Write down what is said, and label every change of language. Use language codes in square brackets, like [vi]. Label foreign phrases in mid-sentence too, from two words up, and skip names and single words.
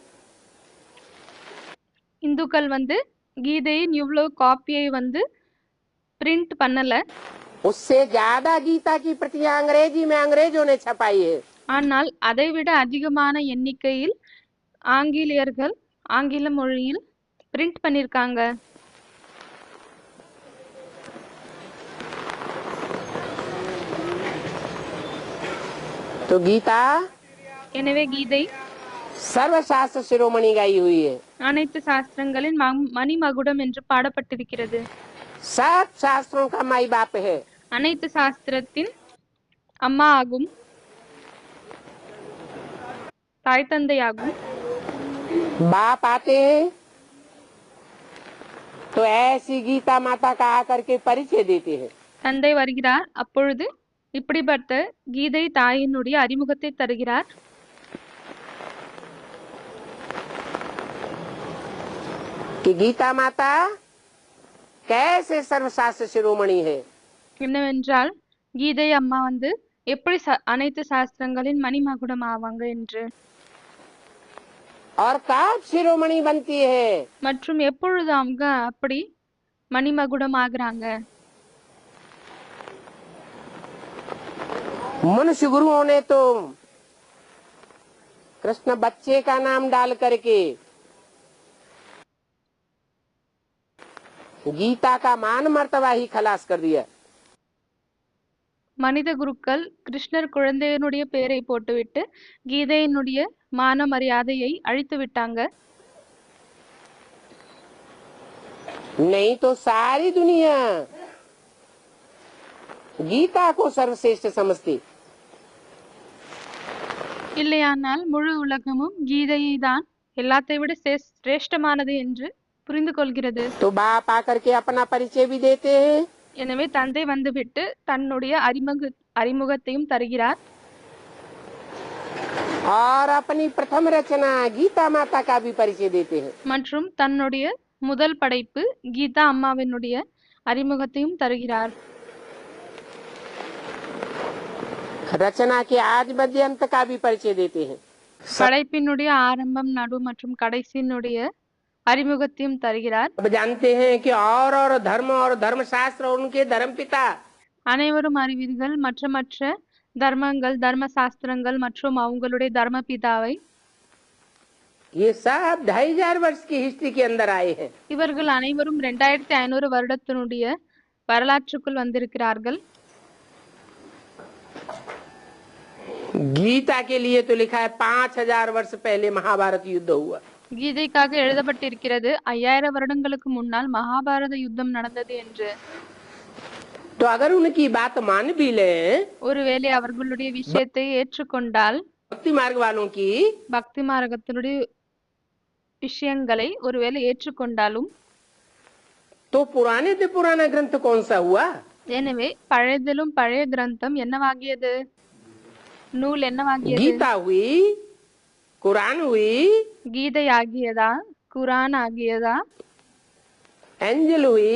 [ta] இந்துக்கள் வந்து கீதையின் இவ்வளவு காப்பியை வந்து பிரிண்ட் பண்ணல. [hi] उससे ज्यादा गीता की प्रतियां अंग्रेजी में अंग्रेजों ने छपाई है। [ta] ஆனால் அதைவிட அதிகமான எண்ணிக்கையில் ஆங்கிலேயர்கள் ஆங்கில மொழியில் பிரிண்ட் பண்ணிருக்காங்க. [hi] तो गीता [ta] எனவே கீதை [hi] सर्वशास्त्र शिरोमणि गाई हुई है। [ta] அனைத்து சாஸ்திரங்களின் மணிமகுடம் என்று பாடப்பட்டிருக்கிறது. [hi] सब शास्त्रों का माई बाप है। [ta] அனைத்து சாஸ்திரத்தின் அம்மா ஆகும், தாய் தந்தையாகும். [hi] बाप आते हैं तो ऐसी गीता माता का आकर के परिचय देते हैं। [ta] தந்தை வருகிறார், அப்பொழுது இப்படிப்பட்ட கீதை தாயினுடைய அறிமுகத்தை தருகிறார். [hi] कि गीता माता कैसे सर्वशास्त्र शिरोमणि है। [ta] என்னவென்றால் கீதை அம்மா வந்து எப்படி அனைத்து சாஸ்திரங்களின் மணிமகுடம் ஆவாங்க என்று, [hi] और कब शिरोमणि बनती है। [ta] மற்றும் எப்பொழுது அவங்க அப்படி மணிமகுடம் ஆகுறாங்க. [hi] मनुष्य गुरुओं ने तो कृष्ण बच्चे का नाम डाल करके गीता का मान मर्तबा ही खलास कर दिया। [ta] மனித குருக்கள் கிருஷ்ணர் குழந்தையினுடைய பெயரை போட்டுவிட்டு கீதையினுடைய மான மரியாதையை அழித்து விட்டாங்க. [hi] नहीं तो सारी दुनिया गीता को सर्वश्रेष्ठ समझती। [ta] இல்லையானால் முழு உலகமும் கீதையை தான் எல்லாத்தை விட சிரேஷ்டமானது என்று புரிந்து கொள்கிறது. [hi] तो बाप आकर के अपना परिचय भी देते हैं, [ta] எனவே தந்தை வந்துவிட்டு தன்னுடைய அறிமுகத்தையும் தருகிறார். [hi] और अपनी प्रथम रचना गीता माता का भी परिचय देते हैं। [ta] மற்றும் தன்னுடைய முதல் படைப்பு கீதா அம்மாவினுடைய அறிமுகத்தையும் தருகிறார். [hi] रचना के आज मध्य अंत का भी परिचय देते हैं। [ta] படைப்பினுடைய ஆரம்பம் நடு மற்றும் கடைசியினுடைய அறிமுகத்தையும் தருகிறார். [hi] अब जानते हैं कि और धर्म और धर्मशास्त्र और उनके धर्म पिता [ta] அனைவரும் அறிவீர்கள் மற்ற தர்மங்கள் தர்ம சாஸ்திரங்கள் மற்றும் அவங்களுடைய தர்ம பிதாவை [hi] ये सब 2500 वर्ष की हिस्ट्री के अंदर आए हैं। [ta] இவர்கள் அனைவரும் 2500 வருடத்தினுடைய வரலாற்றுக்குள் வந்திருக்கிறார்கள். [hi] गीता के लिए तो लिखा है 5000 वर्ष पहले महाभारत युद्ध हुआ। [ta] கீதைக்காக எழுதப்பட்டிருக்கிறது 5000 வருடங்களுக்கு முன்னால் மகாபாரத யுத்தம் நடந்தது என்று. [hi] तो अगर उनकी बात मान भी ले, [ta] ஒருவேளை அவர்களுடைய விஷயத்தை ஏற்றுக்கொண்டால் [hi] भक्ति मार्ग वालों की, [ta] பக்தி மார்க்கத்தினுடைய விஷயங்களை ஒருவேளை ஏற்றுக்கொண்டாலும் [hi] तो पुराने से पुराना ग्रंथ कौन सा हुआ? [ta] எனவே பழையதிலும் பழைய கிரந்தம் என்னவாகியது? நூல் என்னவாகியது? [hi] गीता हुई, कुरान हुई, [ta] கீதை ஆகியதா, குரான் ஆகியதா, [hi] एंजल हुई